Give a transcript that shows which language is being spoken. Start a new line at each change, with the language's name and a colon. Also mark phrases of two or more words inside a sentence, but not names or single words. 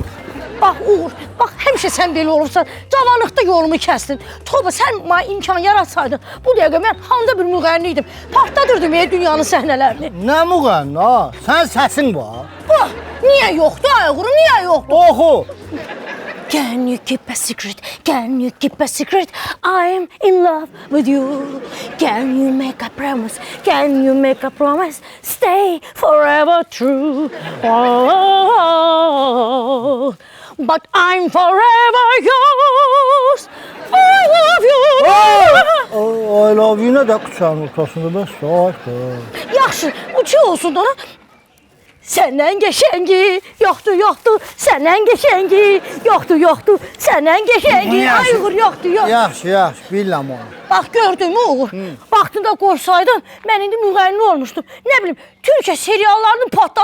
Azerbaijani: Bax Uğur, bax həmişə sən belə olursan, cavanlıqda yolumu kəsdin. Toba sən mənə imkan yaratsaydın, bu dəqiqə mən handa bir müğənni idim. Partladırdım dünyanın səhnələrini. Nə müğənni ha? Sən səsin var. Bax, niyə yoxdur ayğuru, niyə yoxdur? Oxu.
English: Can you keep a secret? Can you keep a secret? I'm in love with you. Can you make a promise? Can you make a promise? Stay forever true. Oh, but I'm forever yours. I love you. I love you
Azerbaijani: nə də qıçanın ortasında bəs saat. Yaxşı, bu ki olsun da. Səndən qəşəngi, yoxdur, səndən qəşəngi, yoxdur, səndən qəşəngi, ayğır, yoxdur. Yaxşı, biləm onu. Bax, gördün mü Uğur? Vaxtında qoysaydın, mən indi müğənni olmuşdum. Nə bilim, Türkiyə seriallarını patladırdım.